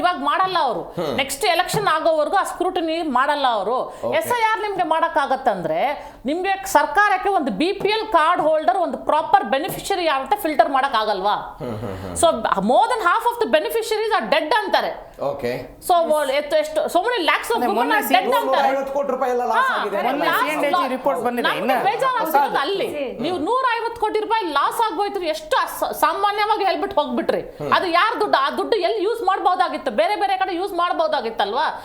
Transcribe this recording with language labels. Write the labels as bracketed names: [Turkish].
[Kannada] ಇವಾಗ ಮಾಡಲ್ಲ ಅವರು, ನೆಕ್ಸ್ಟ್ ಎಲೆಕ್ಷನ್ ಆಗೋವರೆಗೂ ಆ ಸ್ಕ್ರೂಟಿನಿ ಮಾಡಲ್ಲ ಅವರು. SIR ನಿಮ್ಗೆ ಮಾಡಕ್ಕಾಗತ್ತಂದ್ರೆ ನಿಮ್ಗೆ ಸರ್ಕಾರಕ್ಕೆ ಒಂದು BPL ಕಾರ್ಡ್ ಹೋಲ್ಡರ್, ಒಂದು ಪ್ರಾಪರ್ ಬೆನಿಫಿಷರಿ ಯಾವ ಫಿಲ್ಟರ್ ಮಾಡಕ್ ಆಗಲ್ವಾ? [English] So more than half of the beneficiaries are dead ಅಂತಾರೆ. Okay, [Kannada] ಸೊ ಎಷ್ಟು [English] so many lakhs of women are dead ಅಂತಾರೆ. [Kannada] 50 ಕೋಟಿ ರೂಪಾಯಿ ಎಲ್ಲ ಲಾಸ್ ಆಗಿದೆ. ರಿಪೋರ್ಟ್ ಬಂದಿದೆ. ಅಲ್ಲಿ ನೀವು 150 ಕೋಟಿ ರೂಪಾಯಿ ಲಾಸ್ ಆಗೋಯ್ತು, ಎಷ್ಟು ಸಾಮಾನ್ಯವಾಗಿ ಹೇಳ್ಬಿಟ್ಟು ಹೋಗ್ಬಿಟ್ರಿ. ಅದು ಯಾರ ದುಡ್ಡು? ಆ ದುಡ್ಡು ಎಲ್ಲಿ ಯೂಸ್ ಮಾಡಬಹುದಾಗಿತ್ತು? ಬೇರೆ ಬೇರೆ ಕಡೆ ಯೂಸ್ ಮಾಡಬಹುದಾಗಿತ್ತಲ್ವಾ?